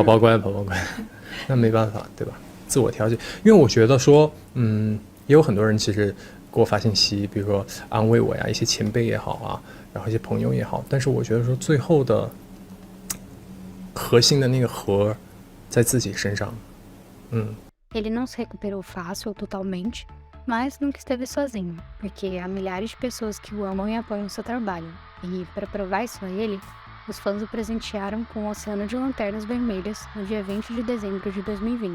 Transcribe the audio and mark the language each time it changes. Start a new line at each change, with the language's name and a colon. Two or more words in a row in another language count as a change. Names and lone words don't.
Chinese: 宝宝乖，那没办法，对吧？自我调节，因为我觉得说，也有很多人其实给我发信息，比如说安慰我呀，一些前辈也好啊，然后一些朋友也好，但是我觉得说最后的核心的那个核在自己身上。
Portuguese: Ele não se recuperou fácil ou totalmente, mas nunca esteve sozinho, porque há milhares de pessoas que o amam e apoiam seu trabalho. E, para provar isso a ele, os fãs o presentearam com um oceano de lanternas vermelhas no dia 20 de dezembro de 2020.